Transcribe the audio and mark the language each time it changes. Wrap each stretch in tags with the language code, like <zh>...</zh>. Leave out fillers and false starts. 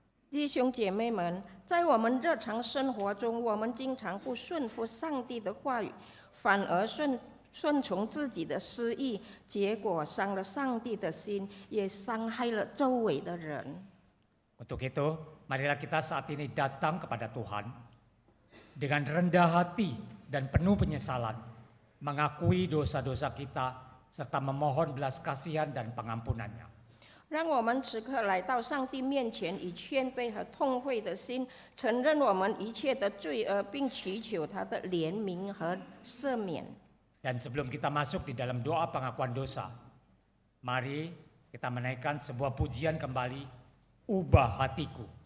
<zh>弟兄姐妹们，在我们日常生活中，我们经常不顺服上帝的话语，反而顺从自己的私意，结果伤了上帝的心，也伤害了周围的人。</zh> <id>Untuk itu, marilah kita saat ini datang kepada Tuhan dengan rendah hati dan penuh penyesalan, mengakui dosa-dosa kita, serta memohon belas kasihan dan pengampunannya.</id> <zh>让我们此刻来到上帝面前，以谦卑和痛悔的心，承认我们一切的罪恶，并祈求他的怜悯和赦免。</zh> <id>Dan sebelum kita masuk di dalam doa pengakuan dosa, mari kita menaikkan sebuah pujian kembali, ubah hatiku.</id>